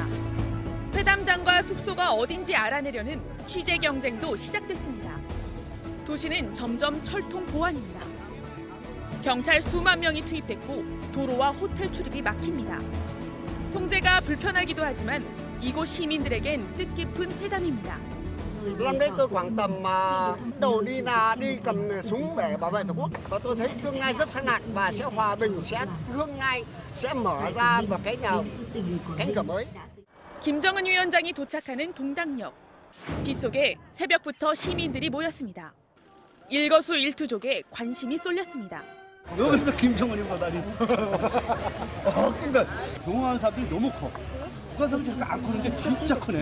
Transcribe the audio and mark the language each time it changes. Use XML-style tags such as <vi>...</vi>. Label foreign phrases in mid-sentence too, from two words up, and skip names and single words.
<ko>회담장과 숙소가 어딘지 알아내려는 취재 경쟁도 시작됐습니다. 도시는 점점 철통 보안입니다. 경찰 수만 명이 투입됐고 도로와 호텔 출입이 막힙니다. 통제가 불편하기도 하지만 이곳 시민들에겐 뜻깊은 회담입니다.</ko> <vi>Năm nay tôi khoảng tầm đầu đi là đi cầm súng để bảo vệ Tổ quốc và tôi thấy tương lai rất sáng lạng và sẽ hòa bình, sẽ tương lai sẽ mở ra một cái cánh cửa mới.</vi> <ko>김정은 위원장이 도착하는 동당역. 빗속에 새벽부터 시민들이 모였습니다. 일거수일투족에 관심이 쏠렸습니다. 여기서 김정은이 보다니. 그러니까 경호하는 사람들이 너무 커. 누가 생각해도 안 크는데 진짜 크네.</ko>